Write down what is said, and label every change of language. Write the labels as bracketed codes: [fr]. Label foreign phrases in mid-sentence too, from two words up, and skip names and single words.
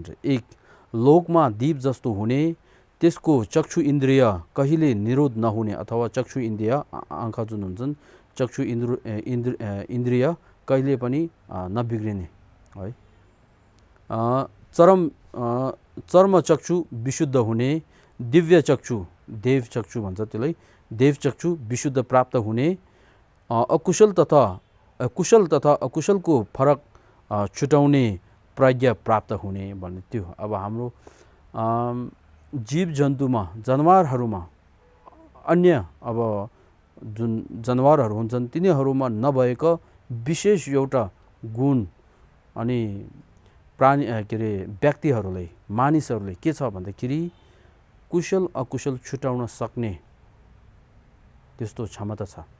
[ne] 1 लोकमा दीप जस्तो हुने, त्यसको चक्षु इन्द्रिय कहिले निरोध नहुने अथवा चक्षु इन्द्रिय आँखा जुन हुन्छन् चक्षु इन्द्रिय कहिले पनि नबिग्रिने है। चर्म चक्षु विशुद्ध हुने, दिव्य चक्षु देव चक्षु भन्छ त्यसलाई, देव चक्षु विशुद्ध प्राप्त हुने, कुशल तथा अकुशलको फरक छुटाउने प्रज्ञा प्राप्त हुने भन्ने त्यो। अब हाम्रो जीव जन्तुमा जनावरहरूमा अन्य अब जुन जनावरहरू हुन्छन् तिनीहरूमा नभएको विशेष एउटा गुण अनि प्राणी के अरे व्यक्तिहरूलाई मानिसहरूले के छ भन्दाखेरि कुशल अकुशल छुटाउन सक्ने त्यस्तो क्षमता छ।